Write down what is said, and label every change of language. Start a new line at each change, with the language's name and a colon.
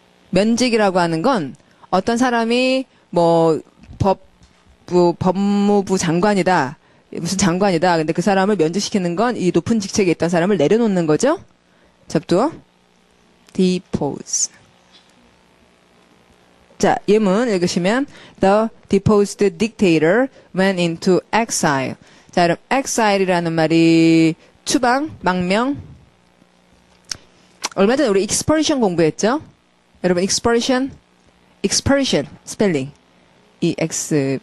Korean: 면직이라고 하는 건 어떤 사람이 뭐 법무부 장관이다. 무슨 장관이다. 근데 그 사람을 면직시키는 건 이 높은 직책에 있던 사람을 내려놓는 거죠? 접두어? depose. 자, 예문 읽으시면
English: The deposed dictator went into exile.
Korean: 자, 그럼 exile이라는 말이 추방, 망명. 얼마 전에 우리 expulsion 공부했죠? 여러분 expulsion 스펠링 E-X-P-U-L-S-I-O-N.